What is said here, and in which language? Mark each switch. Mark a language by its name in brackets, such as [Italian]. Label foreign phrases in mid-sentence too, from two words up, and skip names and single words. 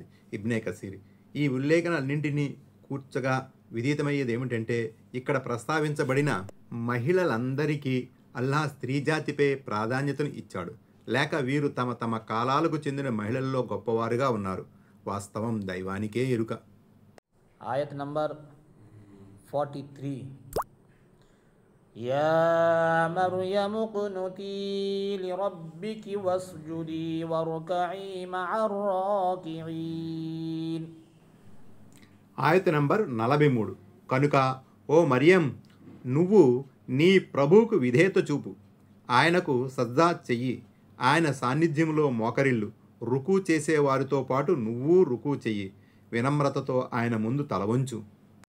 [Telugu] ఇబ్నే కసీర్ ఈ ఉల్లేఖనాలన్నింటినీ కూర్చగా విదితమయ్యేది ఏమిటంటే, ఇక్కడ ప్రస్తావించబడిన మహిళలందరికీ అల్లాహ్ స్త్రీ జాతిపై ప్రాధాన్యతను ఇచ్చాడు, లేక వీరు తమ తమ కాలాలకు చెందిన మహిళల్లో గొప్పవారుగా ఉన్నారు. వాస్తవం దైవానికే ఎరుక. ఆయత్ నంబర్ 43. [Arabic] యా مريم اقنتي لربك واسجدي واركعي مع الراكعين. [Telugu] ఆయత నంబర్ 43. కనుక ఓ మరియం, నువ్వు నీ ప్రభువుకు విధేయత చూపు, ఆయనకు సజ్జా చెయ్యి, ఆయన సాన్నిధ్యంలో మోకరిల్లు, రుకు చేసేవారితో పాటు నువ్వు రుకు చెయ్యి, వినమ్రతతో ఆయన ముందు తలవంచు.